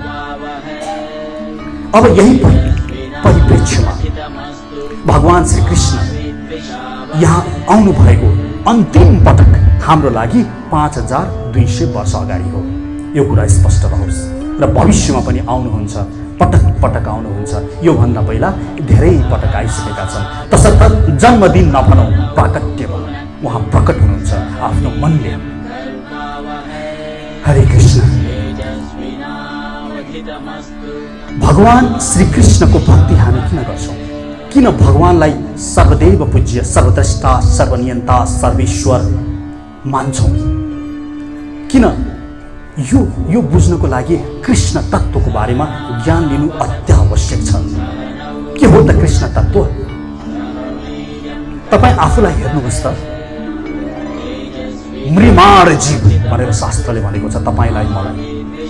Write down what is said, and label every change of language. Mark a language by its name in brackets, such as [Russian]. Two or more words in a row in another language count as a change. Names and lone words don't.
[Nepali] अब यही परिप्रेक्ष्यमा भगवान श्रीकृष्ण यहाँ आउनु भएको अन्तिम पटक हाम्रो लागि 5200 वर्ष अगाडि हो। यो कुरा स्पष्ट रहोस् र भविष्यमा पनि आउनुहुन्छ, पटक आउनुहुन्छ। यो भन्दा पहिला धेरै पटक आइसकेका छन्। तसर्थ जन्मदिन नभनौँ, प्राकट्य भनौँ। उहाँ प्रकट हुनुहुन्छ आफ्नो मनले। हरे कृष्ण। भगवान श्रीकृष्णको भक्ति हामी किन गर्छौँ? किन भगवानलाई सर्वदेव पूज्य, सर्वद्रष्टा, सर्वनियन्ता, सर्वेश्वर मान्छौँ? किन? यो बुझ्नको लागि कृष्ण तत्त्वको बारेमा ज्ञान लिनु अत्यावश्यक छ। के हो त कृष्ण तत्त्व? तपाईँ आफूलाई हेर्नुहोस् त। मृमाण जीव भनेर शास्त्रले भनेको छ तपाईँलाई मलाई।